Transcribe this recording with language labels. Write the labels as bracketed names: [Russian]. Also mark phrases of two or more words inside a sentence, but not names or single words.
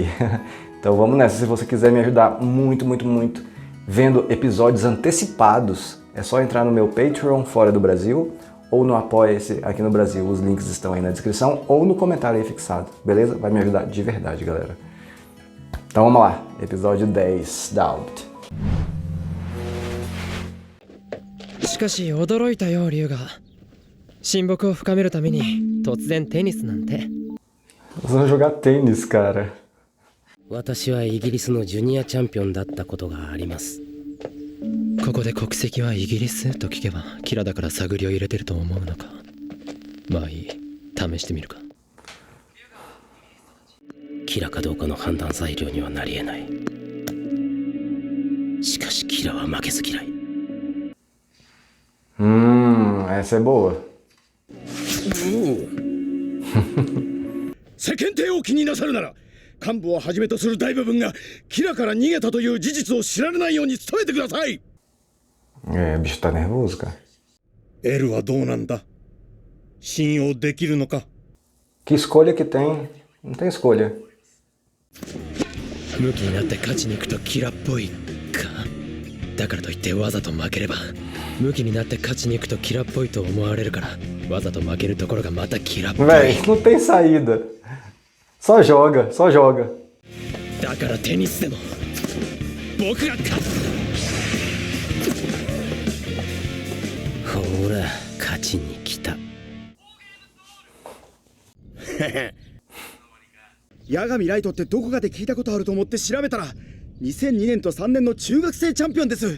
[Portuguese] Então vamos nessa, se você quiser me ajudar muito, vendo episódios antecipados, é só entrar no meu Patreon fora do Brasil ou no Apoia-se aqui no Brasil, os links estão aí na descrição ou no comentário aí fixado, beleza? Vai me ajudar de verdade, galera. Então vamos lá, episódio 10, Doubt. [Japanese] しかし驚いたよ龍が親睦を深めるために突然テニスなんて [Portuguese] Nós vamos jogar tênis, cara. [Japanese] 私はイギリスのジュニアチャンピオンだったことがあります。ここで国籍はイギリスと聞けばキラだから探りを入れてると思うのか。まあいい、試してみるか。キラかどうかの判断材料にはなり得ない。しかしキラは負けず嫌い。 [Portuguese] Essa é boa. [Japanese] 世間体を気になさるなら幹部をはじめとする大部分がキラから逃げたという事実を知られないように努めてください。 [Portuguese] Bicho tá nervoso, cara. [Japanese] エルはどうなんだ。信用できるのか。 [Portuguese] Que escolha que tem? Não tem escolha. [Japanese] 向きになって勝ちに行くとキラっぽいか。だからといってわざと負ければ向きになって勝ちに行くとキラっぽいと思われるからわざと負けるところがまたキラっぽい。 [Portuguese] Véi, não tem saída. Só joga. [Japanese] だからテニスでも僕が勝つ。ほら勝ちに来た。八神ライトってどこかで聞いたことあると思って調べたら2002年と3年の中学生チャンピオンです。